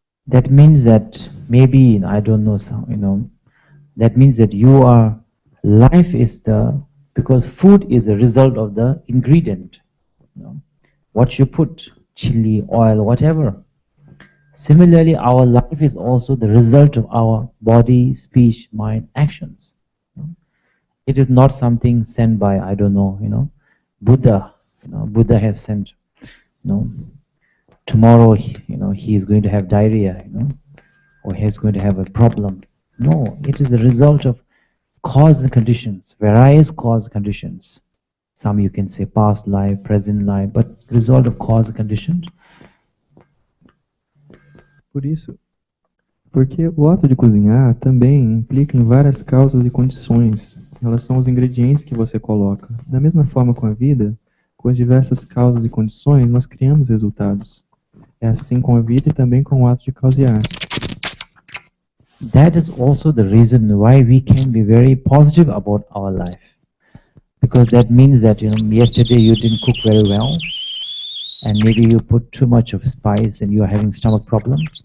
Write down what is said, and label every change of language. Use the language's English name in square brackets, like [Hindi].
[English] That means that maybe, I don't know, that means that life is because food is the result of the ingredient. What you put, chili, oil, whatever. Similarly, our life is also the result of our body, speech, mind, actions. It is not something sent by, I don't know, Buddha. Buddha has sent, tomorrow, he is going to have diarrhea, or he is going to have a problem. No, it is the result of cause and conditions, various cause conditions. Some you can say past life, present life, but result of cause and conditions. [Portuguese] Por isso, porque o ato de cozinhar também implica em várias causas e condições em relação aos ingredientes que você coloca. Da mesma forma com a vida, com as diversas causas e condições, nós criamos resultados. É assim com a vida e também com o ato de cozinhar. [English] That is also the reason why we can be very positive about our life. Because that means that, yesterday you didn't cook very well, and maybe you put too much of spice and you are having stomach problem.